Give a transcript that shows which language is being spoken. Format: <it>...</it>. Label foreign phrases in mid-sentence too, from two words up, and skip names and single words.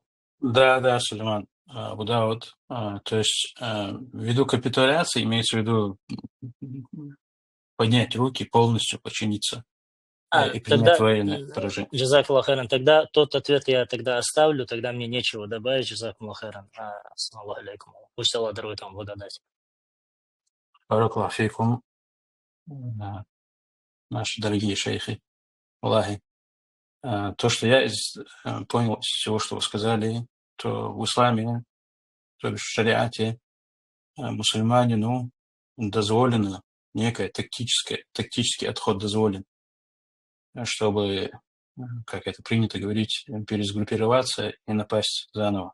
<ru>Да, Сулейман. Да, вот. То есть ввиду капитуляции имеется в виду поднять руки, полностью подчиниться и принять Тогда, военное поражение.</ru> <ar>جزاك الله خيرا,</ar> <ru>тогда тот ответ я тогда оставлю, тогда мне нечего добавить,</ru> <ar>جزاك الله خيرا. السلام عليكم.</ar> <ru>Пусть Аллах дарует вам благодать.</ru> <ar>بارك الله فيكم,</ar> <ru>наши дорогие шейхи. Аллахи. То, что я понял из всего, что вы сказали, то в исламе, то есть в шариате, мусульманину дозволено некое тактический отход дозволен, чтобы как это принято говорить, пересгруппироваться и напасть заново.</ru>